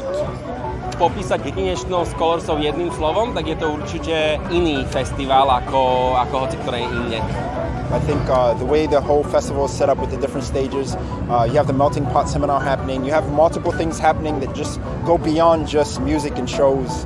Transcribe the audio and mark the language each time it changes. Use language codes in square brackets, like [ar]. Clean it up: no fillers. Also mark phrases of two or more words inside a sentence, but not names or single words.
[sk] Popísať jedinečnosť Colorsov jedným slovom, tak je to určite iný festival ako hoci ktoré inde. [en] I think the way the whole festival is set up with the different stages, you have the melting pot seminar happening, you have multiple things happening that just go beyond just music and shows.